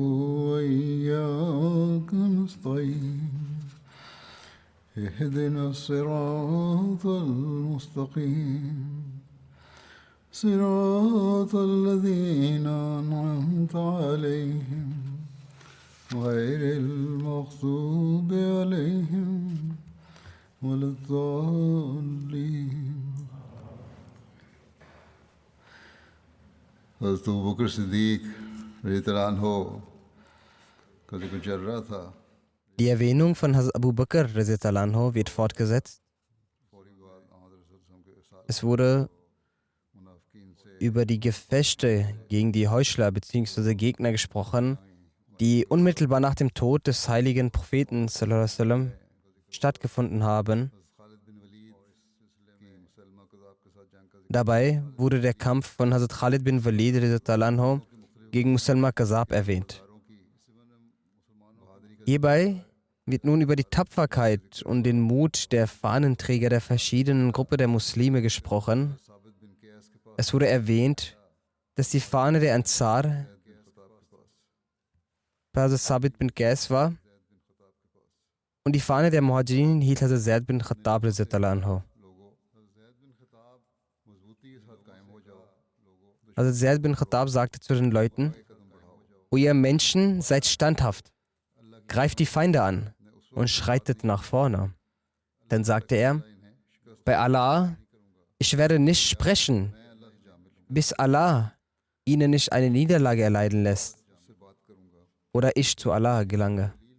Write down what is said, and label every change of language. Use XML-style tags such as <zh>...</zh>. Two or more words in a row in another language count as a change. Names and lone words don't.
<ar>وإياك نستعين اهدنا الصراط المستقيم صراط الذين أنعمت عليهم غير المغضوب عليهم ولا الضالين</ar> <ur>حضرت ابو بکر صدیق رضی اللہ عنہ کا ذکر چل رہا تھا.</ur> <de>Die Erwähnung von Hazrat Abu Bakr</de> <ar>رضي الله عنه</ar> <de>wird fortgesetzt. Es wurde über die Gefechte gegen die Heuchler bzw. Gegner gesprochen, die unmittelbar nach dem Tod des heiligen Propheten</de> <ar>صلى الله عليه وسلم</ar> <de>stattgefunden haben. Dabei wurde der Kampf von Hazrat Khalid bin Walid</de> <ar>رضي الله عنه</ar> <de>gegen Musalma Kazab erwähnt. Hierbei wird nun über die Tapferkeit und den Mut der Fahnenträger der verschiedenen Gruppen der Muslime gesprochen. Es wurde erwähnt, dass die Fahne der Ansar bei Hazrat Sabit bin Qais war und die Fahne der Muhajirin hielt Hazrat Zaid bin Khattab</de> <ar>رضي الله عنه.</ar> <de>Hazrat Zaid bin Khattab sagte zu den Leuten: O ihr Menschen, seid standhaft, greift die Feinde an und schreitet nach vorne. Dann sagte er: Bei Allah, ich werde nicht sprechen, bis Allah ihnen nicht eine Niederlage erleiden lässt oder ich zu Allah gelange.</de>